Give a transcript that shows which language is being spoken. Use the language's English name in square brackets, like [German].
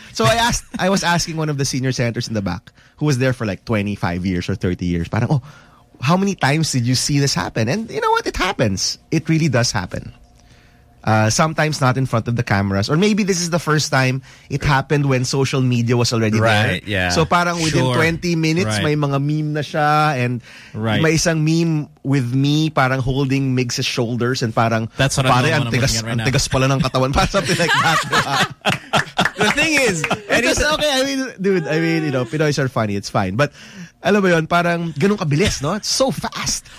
[English] So I was asking one of the senior senators in the back, who was there for like 25 years or 30 years. Parang, oh, how many times did you see this happen? And you know what? It happens. It really does happen. Sometimes not in front of the cameras. Or maybe this is the first time it happened when social media was already right, there. So parang within 20 minutes, [Filipino] may mga meme na siya. [English] And may isang meme with me parang holding Migs' shoulders. And parang, that's what [Filipino] pare, ang tigas, [English] right, [Filipino] tigas pala ng katawan. [English] Parang something like that. The thing is, it's okay. I mean, dude, I mean, you know, Pinoy's are funny. It's fine. But [Filipino] alam mo yon, parang ganun kabilis, no? [English] It's so fast.